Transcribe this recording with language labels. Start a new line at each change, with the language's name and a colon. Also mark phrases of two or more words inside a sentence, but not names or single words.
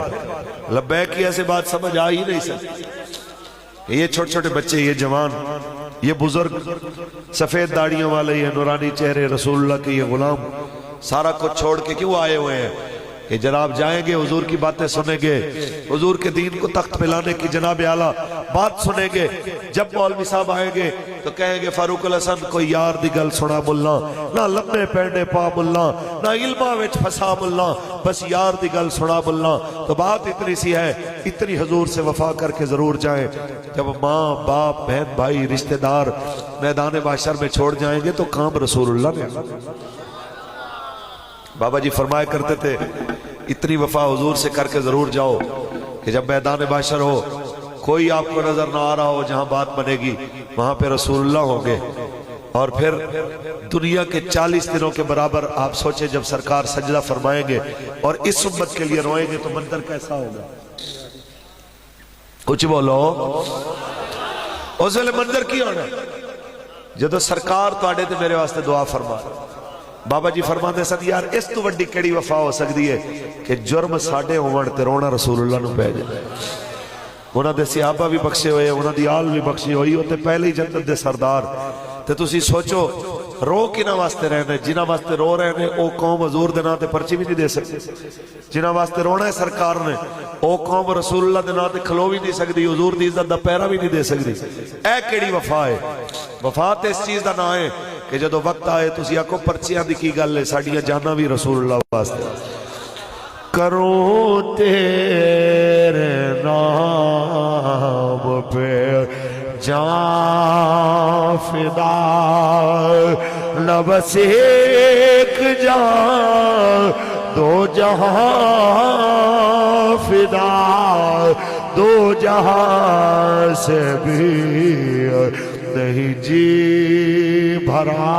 Urdu: لبیک کی ایسے بات سمجھ آ ہی نہیں سکتی. یہ چھوٹے چھوٹے بچے یہ جوان یہ بزرگ سفید داڑیوں والے یہ نورانی چہرے رسول اللہ کے یہ غلام سارا کچھ چھوڑ کے کیوں آئے ہوئے ہیں کہ جناب جائیں گے حضور کی باتیں سنیں گے حضور کے دین کو تخت پہ لانے کی جناب اعلیٰ بات سنیں گے. جب مولوی صاحب آئیں گے تو کہیں گے
Punjabi: فاروق الحسن کوئی یار دی گل سنا ملا نہ لمبے پینڈے پا ملا نہ علمہ وچ پھسا ملا بس یار دی گل سنا ملا.
Urdu: تو بات اتنی سی ہے اتنی حضور سے وفا کر کے ضرور جائیں. جب ماں باپ بہن بھائی رشتہ دار میدان محشر میں چھوڑ جائیں گے تو کام رسول اللہ نے. بابا جی فرمایا کرتے تھے اتنی وفا حضور سے کر کے ضرور جاؤ کہ جب میدان محشر ہو کوئی آپ کو نظر نہ آ رہا ہو جہاں بات بنے گی وہاں پہ رسول اللہ ہوں گے. اور پھر دنیا کے 40 دنوں کے برابر آپ سوچیں جب سرکار سجدہ فرمائیں گے اور اس امت کے لیے روئیں گے تو منظر کیسا ہوگا. کچھ بولو
Punjabi: اس ویلے منظر کی ہونا جدو سرکار تواڈے تے میرے واسطے دعا فرما. بابا جی فرماتے سن یار اس تو وڈی کیڑی وفا ہو سکتی ہے کہ جرم ساڈے ہون تے رونا رسول اللہ نو پے جائے. انہاں دے صحابہ بھی بخشے ہوئے انہاں دی آل بھی بخشی ہوئی ہوتے پہلے ہی جنت دے سردار. تے تسی سوچو رو کنہاں واسطے رہنے جنہاں واسطے رو رہنے او قوم حضور دے نام تے پرچی بھی نہیں دے سکتے. جنہاں واسطے رونا ہے سرکار نے او قوم رسول اللہ دے نام تے کھلو بھی نہیں سکتی حضور دی عزت دا پیرا بھی نہیں دے سکتی. اے کیڑی وفا ہے. وفا تے اس چیز دا نام ہے کہ جدو وقت آئے تسی آکو پرچیاں دی کی گل ہے ساڈیاں جاناں بھی رسول اللہ واسطے.
Urdu: کروں تیرے نام پہ جان فدا نہ بس ایک جان دو جہاں فدا دو جہاں سے بھی نہیں جی بھرا.